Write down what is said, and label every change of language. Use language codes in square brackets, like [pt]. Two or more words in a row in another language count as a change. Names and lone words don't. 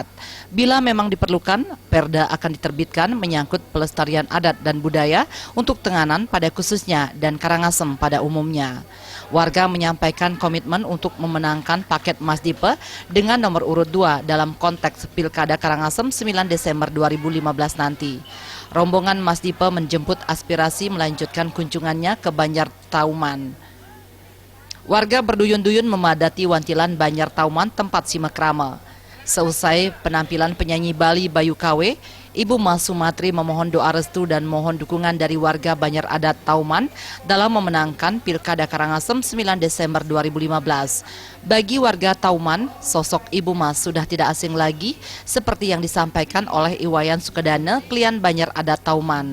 [id] Bila memang diperlukan, Perda akan diterbitkan menyangkut pelestarian adat dan budaya untuk Tenganan pada khususnya dan Karangasem pada umumnya. Warga menyampaikan komitmen untuk memenangkan paket Mas Dipe dengan nomor urut 2 dalam konteks Pilkada Karangasem 9 Desember 2015 nanti. Rombongan Mas Dipe menjemput aspirasi melanjutkan kunjungannya ke Banjar Tauman. Warga berduyun-duyun memadati Wantilan Banjar Tauman tempat simekrame. Seusai penampilan penyanyi Bali Bayu Kawe, Ibu Mas Sumatri memohon doa restu dan mohon dukungan dari warga Banjar Adat Tauman dalam memenangkan Pilkada Karangasem 9 Desember 2015. Bagi warga Tauman, sosok Ibu Mas sudah tidak asing lagi seperti yang disampaikan oleh Iwayan Sukedane, klien Banjar Adat Tauman.